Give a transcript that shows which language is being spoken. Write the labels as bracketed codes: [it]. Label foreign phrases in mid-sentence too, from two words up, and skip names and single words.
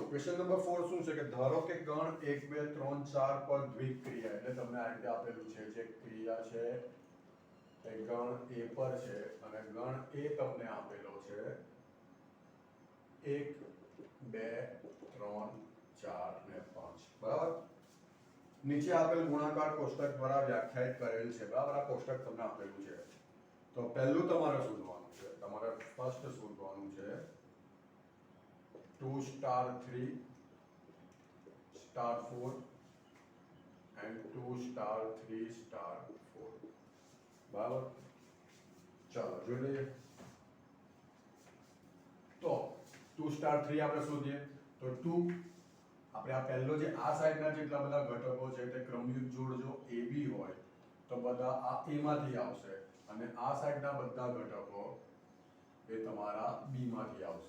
[gu] ક્વેશ્ચન નંબર 4 શું છે કે ધારો કે ગણ 1 2 3 4 પર દ્વિક્રિયા, એટલે તમને આ રીતે આપેલું છે જે ક્રિયા છે એ ગણ A પર છે અને ગણ A તમને આપેલો છે 1 2 3 4 ને 5. બરાબર. નીચે આપેલ ગુણાકાર કોષ્ટક દ્વારા વ્યાખ્યાયિત કરેલ છે. બરાબર. આ કોષ્ટક તમને આપેલું છે. તો પહેલું તમારે શોધવાનું છે, તમારે ફર્સ્ટ શોધવાનું છે 2 star 3 star 4 and 2 star 3 star 4. બરાબર. ચાલો જોઈ લઈએ. તો 2 star 3 આપણે શોધીએ તો 2 આપણે આ પહેલો જે આ સાઈડના જેટલા બધા ઘટકો છે તે ક્રમયુક્ત જોડજો AB હોય તો બધા આ A માંથી આવશે અને આ સાઈડના બધા ઘટકો એ તમારા B માંથી આવશે.